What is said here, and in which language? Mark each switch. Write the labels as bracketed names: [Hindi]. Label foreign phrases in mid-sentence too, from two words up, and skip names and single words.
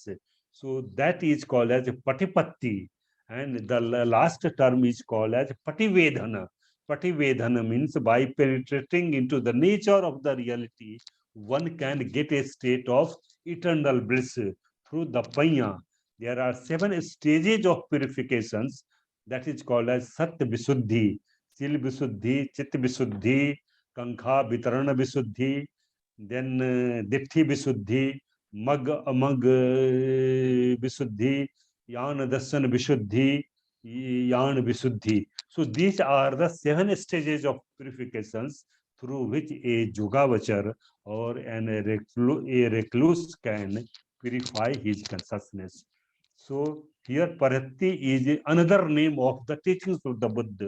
[English] So that is called as patipatti. And the last term is called as pativedana. Pativedana means by penetrating into the nature of the reality, one can get a state of eternal bliss through the panya. There are 7 stages of purifications. That is called as [Pali] Sat Visuddhi, Sil Visuddhi, Chit Visuddhi, Kankha Vitarana Visuddhi, then Ditti Visuddhi, Mag Amag Visuddhi, Yan Dasan Visuddhi, Yan Visuddhi. [English] So these are the 7 stages of purifications through which a Yogavachar or a recluse can purify his consciousness. So here Pariyatti is another name of the teachings of the Buddha.